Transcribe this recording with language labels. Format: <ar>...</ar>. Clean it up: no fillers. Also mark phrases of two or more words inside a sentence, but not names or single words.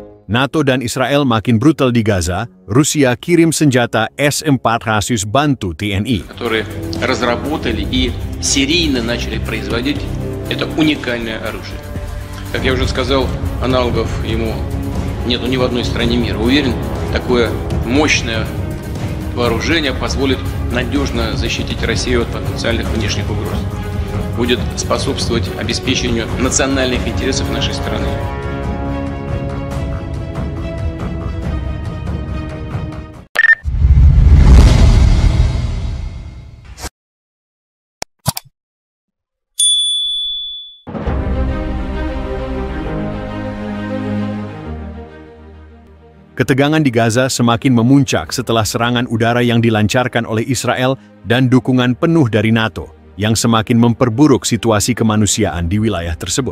<id>NATO dan Israel makin brutal di Gaza, Rusia kirim senjata S-400 bantu TNI.</id> <ru>Которые разработали и серийно начали производить это уникальное оружие. Как я уже сказал, аналогов ему нету ни в одной стране мира. Уверен, такое мощное вооружение позволит надежно защитить Россию от потенциальных внешних угроз. Будет способствовать обеспечению национальных интересов нашей страны.</ru> <id>Ketegangan di Gaza semakin memuncak setelah serangan udara yang dilancarkan oleh Israel dan dukungan penuh dari NATO yang semakin memperburuk situasi kemanusiaan di wilayah tersebut.</id>